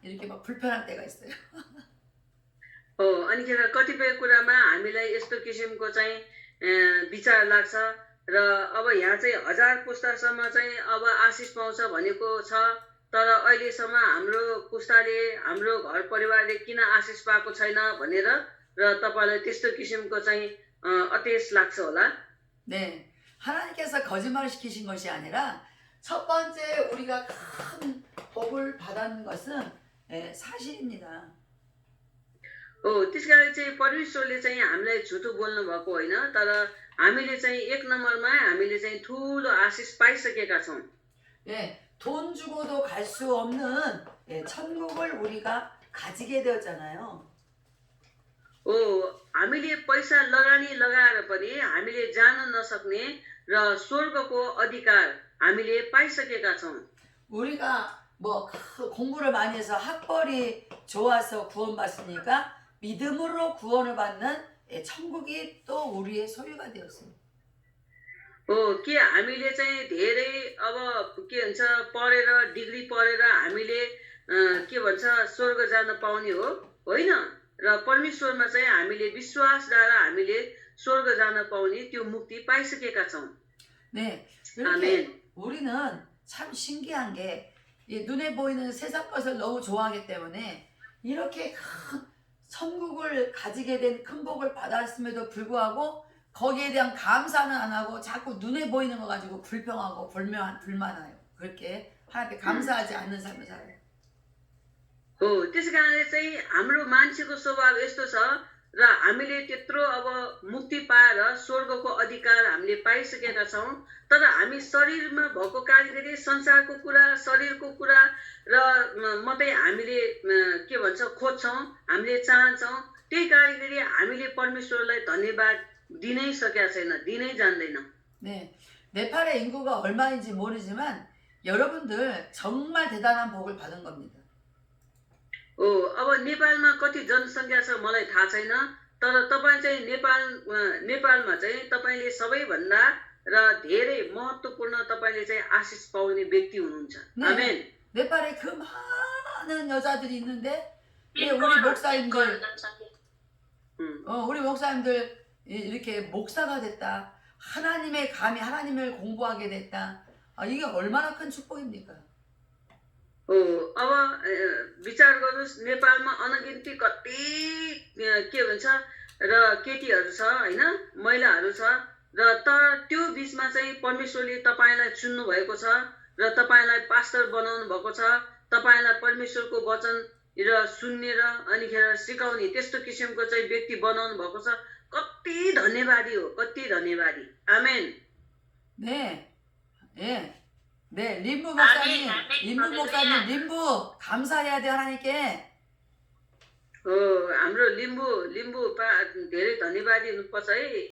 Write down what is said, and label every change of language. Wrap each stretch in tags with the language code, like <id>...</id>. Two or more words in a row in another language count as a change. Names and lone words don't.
<ko>이렇게 막 불편할 때가 있어요.</ko> <ne>हो अनिखेर कतिपय कुरामा हामीलाई यस्तो किसिमको चाहिँ विचार लाग्छ र अब यहाँ चाहिँ 1000 पुस्तासम्म चाहिँ अब आशिष पाउँछ भनेको छ तर अहिलेसम्म हाम्रो पुस्ताले हाम्रो घर परिवारले किन आशिष पाएको छैन भनेर र तपाईलाई त्यस्तो किसिमको चाहिँ अतेस लाग्छ होला</ne> <ko>네, 하나님께서 거짓말을 시키신 것이 아니라 첫 번째 우리가 큰 복을 받은 것은 사실입니다.</ko> <ne>हो त्यस कारण चाहिँ परमेश्वरले चाहिँ हामीलाई झुटो बोल्नु भएको होइन तर हामीले चाहिँ एक नम्बरमा हामीले चाहिँ ठुलो आशिष पाइसकेका छौँ</ne> <ko>예, 돈 주고도 갈 수 없는 예, 천국을 우리가 가지게 되었잖아요.</ko> <ne>हो हामीले पैसा लगानी लगाएर पनि हामीले जान नसक्ने र स्वर्गको अधिकार हामीले पाइसकेका छौँ</ne> <ko>우리가 뭐 공부를 많이 해서 학벌이 좋아서 구원받으니까 믿음으로 구원을 받는 예, 천국이 또 우리의 소유가 되었습니다.</ko> <ne>हो के हामीले चाहिँ धेरै अब के भन्छ पढेर डिग्री पढेर हामीले के भन्छ स्वर्ग जान पाउने हो होइन र परमेश्वरमा चाहिँ हामीले विश्वासद्वारा हामीले स्वर्ग जान पाउने त्यो मुक्ति पाइसकेका छौँ</ne> <ko>네, 아멘. 이렇게 우리는 참 신기한 게 이 눈에 보이는 세상 것을 너무 좋아하기 때문에 이렇게 큰 천국을 가지게 된 큰 복을 받았음에도 불구하고 거기에 대한 감사는 안 하고 자꾸 눈에 보이는 거 가지고 불평하고 불만해요. 그렇게 하나님께 감사하지 않는 삶을 살아요.</ko> <ne>हो त्यस कारणले चाहिँ हाम्रो मान्छेको स्वभाव यस्तो छ र हामीले त्यत्रो अब मुक्ति पाएर स्वर्गको अधिकार हामीले पाइसकेका छौँ तर हामी शरीरमा भएको कारणले संसारको कुरा शरीरको कुरा र मात्रै हामीले के भन्छ खोज्छौँ हामीले चाहन्छौँ त्यही कारणले हामीले परमेश्वरलाई धन्यवाद दिनै सकेका छैन दिनै जान्दैनौँ</ne> <ko>네, 네팔의 인구가 얼마인지 모르지만 여러분들 정말 대단한 복을 받은 겁니다.</ko> <ne>हो अब नेपालमा कति जनसङ्ख्या छ मलाई थाहा छैन तर तपाईँ चाहिँ नेपालमा चाहिँ तपाईँले सबैभन्दा र धेरै महत्त्वपूर्ण तपाईँले चाहिँ आशिष पाउने व्यक्ति हुनुहुन्छ आमेन</ne> <ko>네팔에 그 많은 여자들이 있는데 예, 우리 목사님들 우리 목사님들 이렇게 목사가 됐다. 하나님의 감히 하나님을 공부하게 됐다. 이게 얼마나 큰 축복입니까?</ko> <ne>हो अब विचार गर्नुहोस् नेपालमा अनगिन्ती कति के भन्छ र केटीहरू छ होइन महिलाहरू छ र तर त्यो बिचमा चाहिँ परमेश्वरले तपाईँलाई चुन्नु भएको छ र तपाईँलाई पास्टर बनाउनु भएको छ तपाईँलाई परमेश्वरको वचन र सुन्नेर अनिखेर सिकाउने त्यस्तो किसिमको चाहिँ व्यक्ति बनाउनु भएको छ कति धन्यवादी हो कति धन्यवादी आमेन</ne> <ko>네, 예, 네, 림부 목사님, 림부 목사님, 림부 감사해야 돼 하나님께.</ko> <ne>हो हाम्रो लिम्बू धेरै धन्यवादी हुनुपर्छ है</ne>